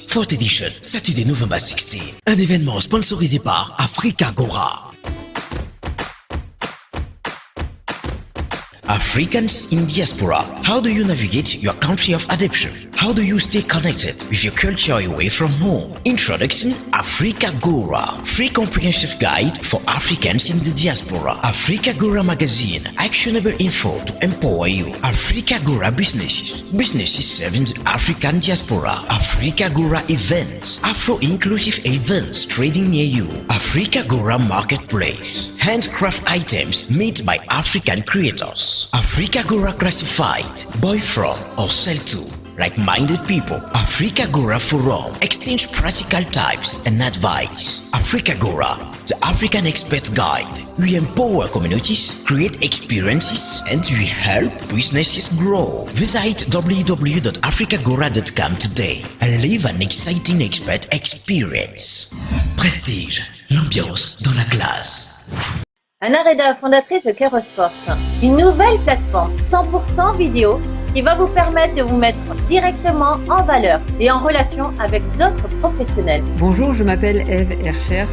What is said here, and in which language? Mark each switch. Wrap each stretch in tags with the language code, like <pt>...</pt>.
<en>4th edition, Saturday, November 16.</en> <fr>Un événement sponsorisé par AfriqueToday.</fr> <en>Africans in diaspora, how do you navigate your country of adoption? How do you stay connected with your culture away from home? Introduction, AfriqueToday, free comprehensive guide for Africans in the diaspora. AfriqueToday magazine, actionable info to empower you. AfriqueToday businesses serving the African diaspora. AfriqueToday events, Afro-inclusive events trading near you. AfriqueToday marketplace, handcraft items made by African creators. AfriqueToday classified, buy from or sell to like-minded people. AfriqueToday forum, exchange practical tips and advice. AfriqueToday, the African expert guide. We empower communities, create experiences, and we help businesses grow. Visit www.afriqueToday.com today and live an exciting expert experience.</en> <fr>Prestige, l'ambiance dans la classe. Anna Reda, fondatrice de Kairos Force, une nouvelle plateforme 100% vidéo qui va vous permettre de vous mettre directement en valeur et en relation avec d'autres professionnels. Bonjour, je m'appelle Eve Hercher.</fr>